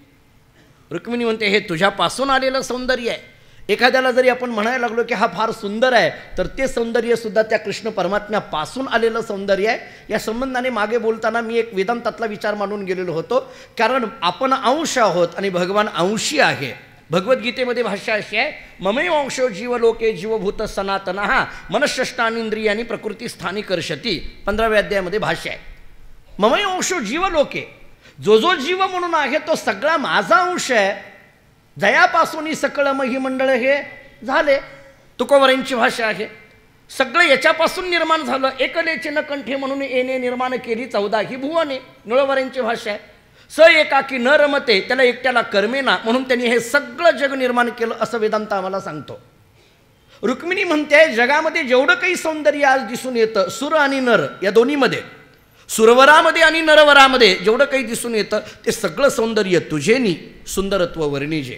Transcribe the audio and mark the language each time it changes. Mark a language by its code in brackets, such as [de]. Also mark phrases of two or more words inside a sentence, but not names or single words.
[mr] रुक्मिणी म्हणते हे तुझ्यापासून आलेलं सौंदर्य आहे. एखाद्याला जरी आपण म्हणायला लागलो की हा फार सुंदर आहे, तर ते सौंदर्यसुद्धा त्या कृष्ण परमात्म्यापासून आलेलं सौंदर्य आहे. या संबंधाने मागे बोलताना मी एक वेदांतातला विचार मांडून गेलेलो होतो. कारण आपण अंश आहोत आणि भगवान अंशी आहे. भगवद्गीतेमध्ये भाषा अशी आहे, [sa] ममैव अंशो जीवलोके जीवभूत सनातन हा मनःषष्टानींद्रियानी प्रकृती स्थानी कर्षती. [mr] 15व्या अध्यायामध्ये भाषा आहे. [sa] ममैव अंशो जीवलोके, [mr] जो जो जीव म्हणून आहे तो सगळा माझा अंश आहे. जयापासून सकळ मही मंडळ हे झाले. तुकोबरांची भाषा आहे. सगळं याच्यापासून निर्माण झालं. एकलेचे न कंठे म्हणून येणे निर्माण केली 14 ही भुवने. नळवरांची भाषा आहे. [sa] स एकाकी न रमते, [mr] त्याला एकट्याला कर्मेना, म्हणून त्यांनी हे सगळं जग निर्माण केलं असं वेदांत आम्हाला सांगतो. रुक्मिणी म्हणते जगामध्ये जेवढं काही सौंदर्य आज दिसून येतं, सुर आणि नर या दोन्हीमध्ये, सुरवरामध्ये आणि नरवरामध्ये जेवढं काही दिसून येतं ते सगळं सौंदर्य तुझेनी सुंदरत्व वर्णिजे.